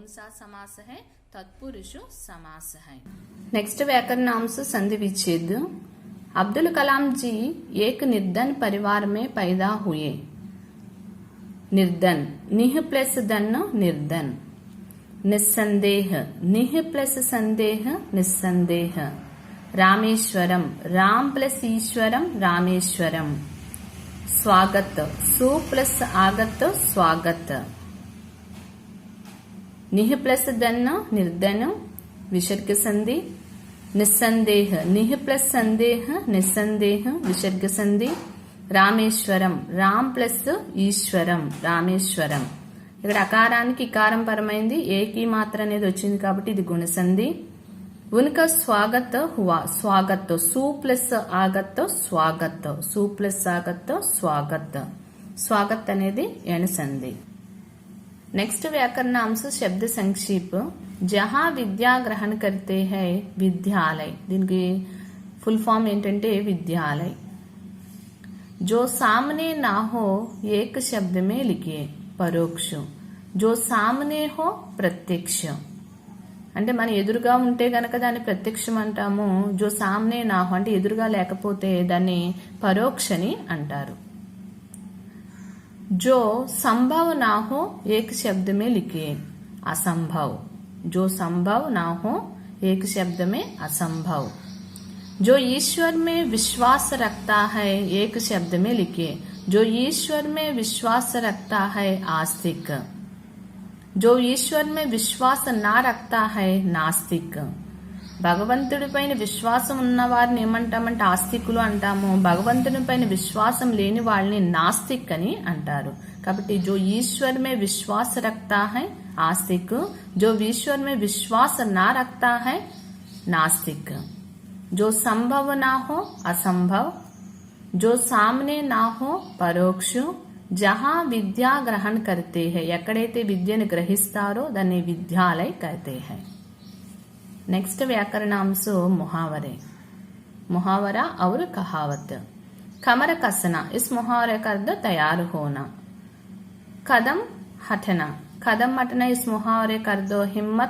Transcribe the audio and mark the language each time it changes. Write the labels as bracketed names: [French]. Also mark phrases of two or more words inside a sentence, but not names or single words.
[Hindi] सा समास है तत्पुरुष समास है नेक्स्ट व्याकरणांश संधि विच्छेद अब्दुल कलाम जी एक निर्धन परिवार में पैदा हुए निर्धन निह प्लस धन निर्धन निस्संदेह निह प्लस संदेह निस्संदेह रामेश्वरम राम प्लस ईश्वरम रामेश्वरम स्वागत सु प्लस आगत स्वागत निह प्लस धन निर्धन विसर्ग संधि निस्संदेह निह प्लस संदेह निस्संदेह विसर्ग संधि [Telugu] రామేశ్వరం రామ్ ప్లస్ ఈశ్వరం రామేశ్వరం ఇక్కడ అకారానికి ఇకారం పరమైంది ఏకి మాత్ర అనేది వచ్చింది కాబట్టి ఇది గుణసంధి [Hindi] उनका स्वागत हुआ स्वागत सु प्लस आगत स्वागत सु प्लस आगत स्वागत स्वागत [Telugu] అనేది ఎణసంధి [Hindi] नेक्स्ट व्याकरणांश शब्द संक्षेप जहां विद्या ग्रहण करते है विद्यालय [Telugu] దీనికి ఫుల్ ఫామ్ ఏంటంటే విద్యాలయ [Hindi] जो सामने ना हो एक शब्द में लिखिए परोक्ष जो सामने हो प्रत्यक्ष [Telugu] అంటే మన ఎదురుగా ఉంటే గనక దాన్ని ప్రత్యక్షం అంటాము [Hindi] जो सामने ना हो [Telugu] అంటే ఎదురుగా లేకపోతే దాన్ని పరోక్షని అంటారు [Hindi] जो संभव ना हो एक शब्द में लिखिए असंभव जो संभव ना हो एक शब्द में असंभव जो ईश्वर में विश्वास रखता है एक शब्द में लिखिए जो ईश्वर में विश्वास रखता है आस्तिक जो ईश्वर में विश्वास ना रखता है नास्तिक [Telugu] భగవంతుడిపైన విశ్వాసం ఉన్న వారిని ఏమంటామంటే ఆస్తికులు అంటాము భగవంతుడిపైన విశ్వాసం లేని వాళ్ళని నాస్తిక్ అని అంటారు కాబట్టి जो [Hindi] ईश्वर में विश्वास रखता है आस्तिक जो ईश्वर में विश्वास ना रखता है नास्तिक जो संभव ना हो असंभव जो सामने ना हो परोक्ष जहां विद्या ग्रहण करते हैं [Telugu] ఎక్కడైతే విద్యను గ్రహిస్తారో దాన్ని విద్యాలయ [Hindi] कहते हैं नेक्स्ट व्याकरणांश मुहावरे मुहावरा और कहावत कमर कसना इस मुहावरे का अर्थ तैयार होना कदम हटना इस मुहावरे का अर्थ हिम्मत